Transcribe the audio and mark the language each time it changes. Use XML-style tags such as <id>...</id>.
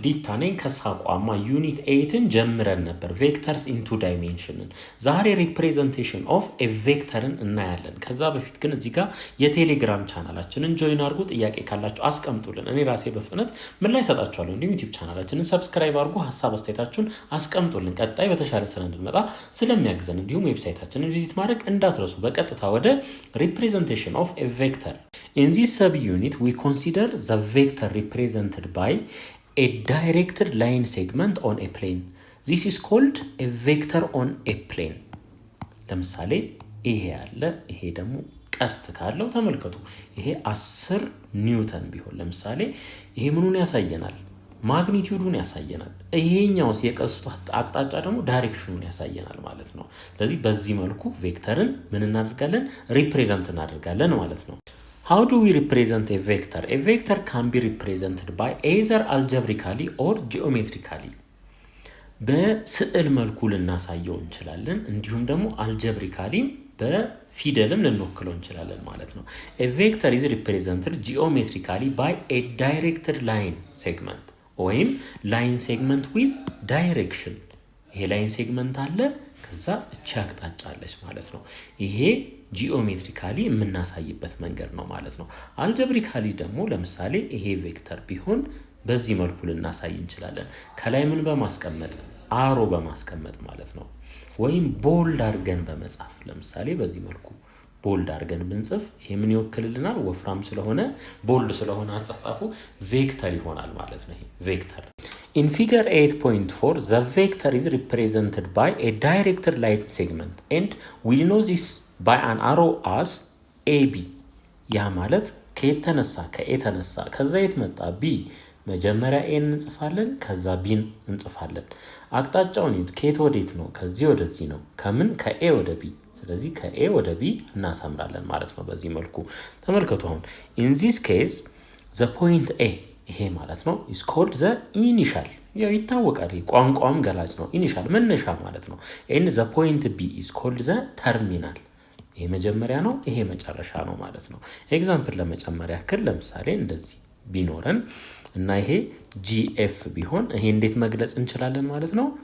<am>ዲታ ነኝ ከሳቋማ ዩኒት 8ን ጀምረን ነበር ቬክተርስ ኢንቱ ዳይሜንሽንን። ዛሬ ሪፕሬዘንቴሽን ኦፍ ኤ ቬክተርን እናያለን። ከዛ በፊት ግን እዚህ ጋር የቴሌግራም ቻናላችንን ጆይን አድርጉ። ጥያቄ ካላችሁ አስቀምጡልን፣ እኔ ራሴ በፍጥነት ምን ላይ ሰጣችኋለሁ። እንዲሁም ዩቲዩብ ቻናላችንን ሰብስክራይብ አድርጉ፣ ሀሳብ አስተያየታችሁን አስቀምጡልን። ቀጣይ በተሻለ ስራ እንድንመጣ ስለሚያግዘን እንዲሁም ዌብሳይታችንን ቪዚት ማድረግ እንዳትረሱ። በቀጥታ ወደ</am> <en>ሪፕሬዘንቴሽን ኦፍ ኤ ቬክተር In this subunit, we consider the vector represented by a directed line segment on a plane. This is called a vector on a plane.</en> <am>ለምሳሌ ይሄ ያለ ይሄ ደግሞ ቀስት ካለው ተመልከቱ። ይሄ 10 ኒውተን ቢሆን ለምሳሌ ይሄ ምኑን ያሳየናል? ማግኒቲዩዱን ያሳየናል። ይሄኛውስ የቀስቱ አቅጣጫ ደግሞ ዳይሬክሽኑን ያሳየናል ማለት ነው። ስለዚህ በዚህ መልኩ ቬክተርን ምን እናደርጋለን? ሪፕሬዘንት እናደርጋለን ማለት ነው።</am> <en>How do we represent a vector? A vector can be represented by either algebraically or geometrically.</en> <am>በስዕል መልኩ ልናሳየው እንችላለን፣ እንዲሁም ደግሞ አልጀብሪካሊ በፊደልም ልንወክለው እንችላለን ማለት ነው።</am> <en>A vector is represented geometrically by a directed line segment ወይም line segment with direction።</en> <am>ይሄ ላይን ሴግመንት አለ፣ ከዛ እቺ አቅጣጫ አለች ማለት ነው። ይሄ ጂኦሜትሪካሊ የምናሳይበት መንገድ ነው ማለት ነው። አልጀብሪካሊ ደግሞ ለምሳሌ ይሄ ቬክተር ቢሆን በዚህ መልኩ ልናሳይ እንችላለን። ከላይ ምን በማስቀመጥ አሮ በማስቀመጥ ማለት ነው። ወይም ቦልድ አድርገን በመጻፍ ለምሳሌ በዚህ መልኩ ቦልድ አድርገን ብንጽፍ ይሄ ምን ይወክልልናል? ወፍራም ስለሆነ ቦልድ ስለሆነ አጻጻፉ ቬክተር ይሆናል ማለት ነው። ይሄ ቬክተር</am> <en>In figure 8.4, the vector is represented by a directed line segment and we know this by an arrow as AB.</en> <am>ያ ማለት ከየት ተነሳ? ከኤ ተነሳ። ከዛ የት መጣ? ቢ። መጀመሪያ ኤን እንጽፋለን፣ ከዛ ቢን እንጽፋለን። አቅጣጫውን ይዩት። ከየት ወዴት ነው? ከዚህ ወደዚህ ነው። ከምን? ከኤ ወደ ቢ። ስለዚህ ከኤ ወደ ቢ እናሰምራለን ማለት ነው። በዚህ መልኩ ተመልከቱ። አሁን</am> <en>in this case the point A</en> <am>ይሄ ማለት ነው</am> <en>is called the initial።</en> <am>ያው ይታወቃል፣ ይሄ ቋንቋም ገላጭ ነው። ኢኒሻል መነሻ ማለት ነው።</am> <en>and the point B is called the terminal።</en> <am>ይሄ መጀመሪያ ነው፣ ይሄ መጨረሻ ነው ማለት ነው። ኤግዛምፕል ለመጨመር ያክል ለምሳሌ እንደዚህ ቢኖረን እና ይሄ GF ቢሆን ይሄ እንዴት መግለጽ እንችላለን ማለት ነው?</am>